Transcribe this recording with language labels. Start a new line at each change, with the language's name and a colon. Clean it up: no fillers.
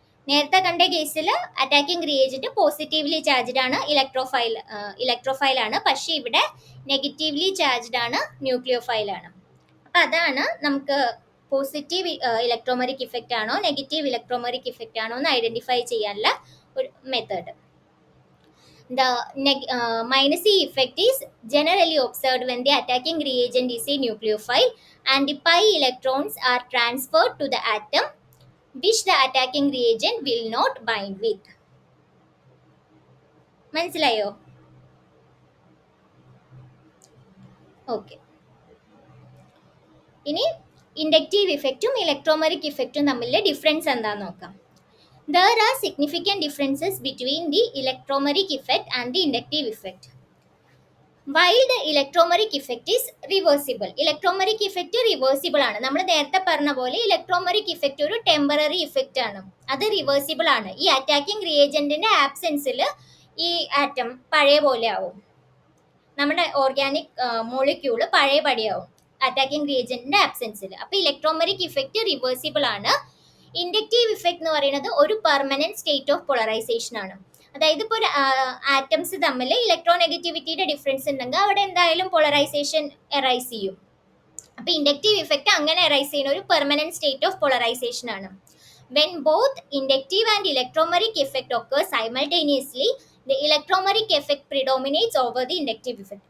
Malayalam: നേരത്തെ കണ്ട കേസിൽ അറ്റാക്കിംഗ് റിയേജന്റ് പോസിറ്റീവ്ലി ചാർജ്ഡ് ആണ്, ഇലക്ട്രോഫൈൽ ആണ്. പക്ഷെ ഇവിടെ നെഗറ്റീവ്ലി ചാർജ്ഡ് ആണ്, ന്യൂക്ലിയോഫൈൽ ആണ്. അപ്പൊ അതാണ് നമുക്ക് പോസിറ്റീവ് ഇലക്ട്രോമെറിക് ഇഫക്റ്റ് ആണോ നെഗറ്റീവ് ഇലക്ട്രോമെറിക് ഇഫക്റ്റ് ആണോ എന്ന് ഐഡന്റിഫൈ ചെയ്യാനുള്ള ഒരു method.
English: The minus E effect is generally observed when the attacking reagent is a nucleophile and the pi electrons are transferred to the atom which the attacking reagent will not bind with.
Malayalam: മനസ്സിലായോ? Okay. ഇനി inductive ഇഫക്റ്റും electromeric ഇഫക്റ്റും തമ്മിലെ difference എന്താണെന്ന് നോക്കാം.
English: There are significant differences between the electromeric effect and the inductive effect. While the electromeric effect is reversible, electromeric effect reversible
Malayalam: ആണ്. നമ്മൾ നേരത്തെ പറഞ്ഞ പോലെ ഇലക്ട്രോമെറിക് ഇഫക്റ്റ് ഒരു ടെമ്പററി ഇഫക്റ്റ് ആണ്, അത് റിവേഴ്സിബിൾ ആണ്. ഈ അറ്റാക്കിംഗ് റിയേജന്റിന്റെ ആബ്സെൻസിൽ ഈ ആറ്റം പഴയ പോലെ ആവും, നമ്മുടെ ഓർഗാനിക് മോളിക്യൂള് പഴയ പടിയാവും അറ്റാക്കിംഗ് റിയേജന്റിന്റെ ആബ്സെൻസിൽ. അപ്പൊ ഇലക്ട്രോമെറിക് ഇഫക്റ്റ് റിവേഴ്സിബിൾ ആണ്. ഇൻഡക്റ്റീവ് ഇഫക്റ്റ് എന്ന് പറയുന്നത് ഒരു പെർമനന്റ് സ്റ്റേറ്റ് ഓഫ് പോളറൈസേഷൻ ആണ്. അതായത് ഇപ്പോൾ ആറ്റംസ് തമ്മിൽ ഇലക്ട്രോനെഗറ്റിവിറ്റിയുടെ ഡിഫറൻസ് ഉണ്ടെങ്കിൽ അവിടെ എന്തായാലും പോളറൈസേഷൻ എറൈസ് ചെയ്യും. അപ്പൊ ഇൻഡക്റ്റീവ് ഇഫക്റ്റ് അങ്ങനെ എറൈസ് ചെയ്യുന്ന ഒരു പെർമനന്റ് സ്റ്റേറ്റ് ഓഫ് പോളറൈസേഷൻ ആണ്.
English: When both inductive and electromeric effect occur simultaneously, the electromeric effect predominates over the inductive effect.